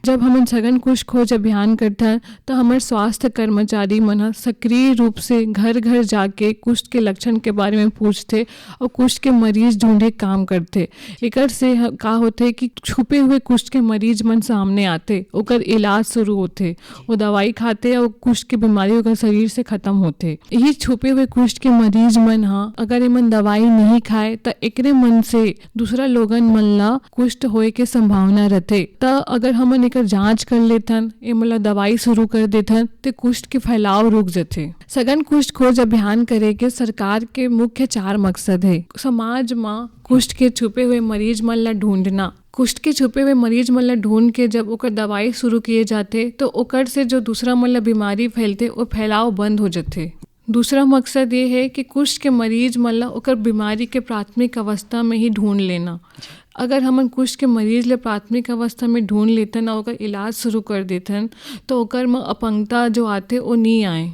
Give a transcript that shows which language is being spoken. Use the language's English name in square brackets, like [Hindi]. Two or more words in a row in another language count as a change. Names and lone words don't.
[Chhattisgarhi] जब हम सघन कुष्ठ खोज अभियान करते हैं तो हमारे स्वास्थ्य कर्मचारी मन सक्रिय रूप से घर घर जाके कुष्ठ के लक्षण के बारे में पूछते और कुष्ठ के मरीज ढूंढे काम करते। एकर से का होते कि छुपे हुए कुष्ठ के मरीज मन सामने आते, ओकर इलाज शुरू होते, वो दवाई खाते और कुष्ठ की बीमारी ओकर शरीर से खत्म होते। यही छुपे हुए कुष्ठ के मरीज मन अगर एमन दवाई नहीं खाए तो एकरे मन से दूसरा लोगन मल्ला कुष्ठ होए के संभावना रहते। त अगर हमन एकर जांच कर लेथन ए मल्ला दवाई शुरू कर देथन तो कुष्ठ के फैलाव रुक जाते। सघन कुष्ठ खोज अभियान करे के सरकार के मुख्य 4 मकसद है। समाज में कुष्ठ के छुपे हुए मरीज मन ला ढूंढना। कुष्ठ के छुपे हुए मरीज मन ला ढूंढ के जब ओकर दवाई शुरू किए जाते तो ओकर से जो दूसरा मन ला बीमारी फैलते वो फैलाव बंद हो जाते। दूसरा मकसद ये है कि कुष्ठ के मरीज मन ला ओकर बीमारी के प्राथमिक अवस्था में ही ढूंढ लेना। अगर हमन कुष्ठ के मरीज ले प्राथमिक अवस्था में ढूंढ लेतन और ओकर इलाज शुरू कर देतन तो ओकर में अपंगता जो आते वो नहीं आए।